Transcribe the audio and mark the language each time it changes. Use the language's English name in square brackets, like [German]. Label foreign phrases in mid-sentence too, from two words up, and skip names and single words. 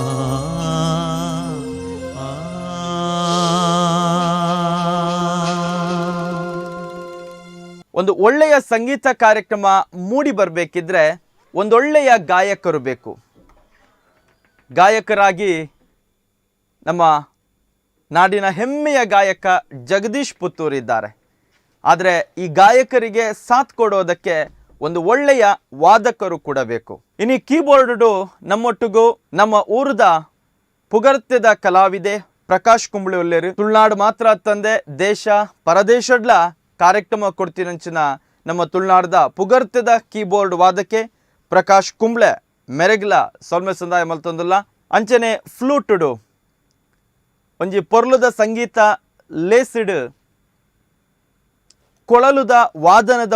[Kannada] ಒಂದು ಒಳ್ಳೆಯ ಸಂಗೀತ ಕಾರ್ಯಕ್ರಮ ಮೂಡಿ ಬರಬೇಕಿದ್ರೆ ಒಂದೊಳ್ಳೆಯ ಗಾಯಕರು ಬೇಕು. ಗಾಯಕರಾಗಿ ನಮ್ಮ ನಾಡಿನ ಹೆಮ್ಮೆಯ ಗಾಯಕ ಜಗದೀಶ್ ಪುತ್ತೂರ್ ಇದ್ದಾರೆ. ಆದರೆ ಈ ಗಾಯಕರಿಗೆ ಸಾಥ್ ಕೊಡೋದಕ್ಕೆ ಒಂದು ಒಳ್ಳೆಯ ವಾದಕರು ಕೂಡ ಬೇಕು. [Tulu] ಇನ್ನು ಕೀಬೋರ್ಡು ನಮ್ಮೊಟ್ಟಿಗೂ ನಮ್ಮ ಊರದ ಪುಗರ್ತೆದ ಕಲಾವಿದೆ ಪ್ರಕಾಶ್ ಕುಂಬ್ಳೆ ಒಲ್ಲೇರು ತುಳುನಾಡು ಮಾತ್ರ ತಂದೆ ದೇಶ ಪರದೇಶಡ್ಲ ಕಾರ್ಯಕ್ರಮ ಕೊಡ್ತೀನಂಚಿನ ನಮ್ಮ ತುಳುನಾಡದ ಪುಗರ್ತೆದ ಕೀಬೋರ್ಡ್ ವಾದಕ್ಕೆ ಪ್ರಕಾಶ್ ಕುಂಬ್ಳೆ ಮೆರೆಗ್ಲ ಸೊಲ್ಮೆ ಸಂದಾಯ ಮಲ್ತೊಂದುಲ್ಲ ಅಂಚನೆ ಫ್ಲೂಟುಡು ಒಂಜಿ ಪೊರ್ಲುದ ಸಂಗೀತ ಲೇಸಿಡ್ ಕೊಳಲುದ ವಾದನದ